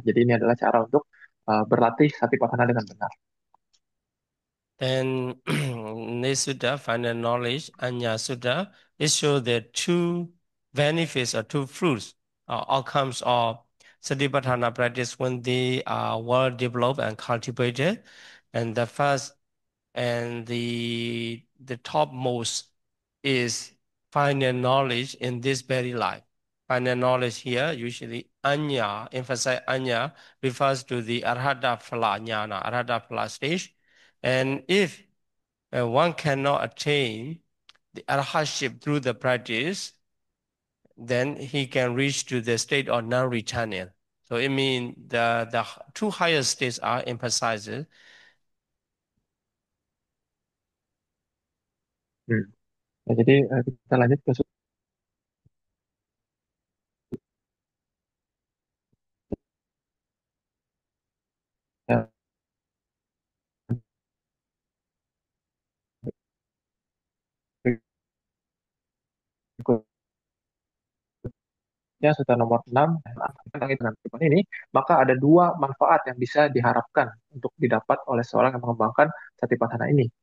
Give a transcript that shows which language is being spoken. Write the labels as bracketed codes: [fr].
[id] Jadi ini adalah cara untuk berlatih Satipatthana dengan benar. [en] Then Nesutta, final knowledge, Anya Sutta, it shows the two benefits or two fruits or outcomes of Satipatthana practice when they are well developed and cultivated. And the first and the topmost is final knowledge in this very life. Final knowledge here, usually Anya, emphasize Anya, refers to the Arhata Phala Jnana, Arhata Phala stage. And if one cannot attain the arhatship through the practice, then he can reach to the state of non-returning. So it means the two higher states are emphasized. Hmm. [id] Nah, jadi kita lanjut ke berikutnya sutra nomor 6 tentang dengan kehidupan ini, maka ada dua manfaat yang bisa diharapkan untuk didapat oleh seorang yang mengembangkan Satipatthana ini.